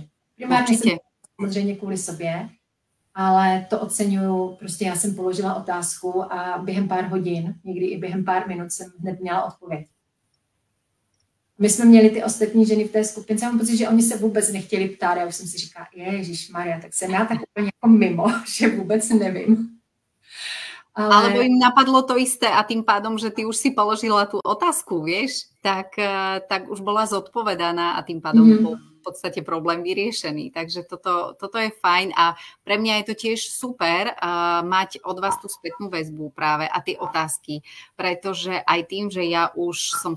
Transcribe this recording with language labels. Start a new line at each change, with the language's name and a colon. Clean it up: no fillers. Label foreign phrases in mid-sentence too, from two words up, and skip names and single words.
Czech: Primárně jsem samozřejmě kvůli sobě, ale to oceňuju, prostě já jsem položila otázku a během pár hodin, někdy i během pár minut jsem hned měla odpověď. My jsme měli ty ostatní ženy v té skupince, mám pocit, že oni se vůbec nechtěli ptát, já už jsem si říkala, ježišmarja, tak jsem já tak úplně jako mimo, že vůbec nevím.
Slovak: Alebo im napadlo to isté a tým pádom, že ty už si položila tú otázku, vieš, tak už bola zodpovedaná a tým pádom bol v podstate problém vyriešený. Takže toto je fajn a pre mňa je to tiež super mať od vás tú spätnú väzbu práve a tie otázky, pretože aj tým, že ja už som v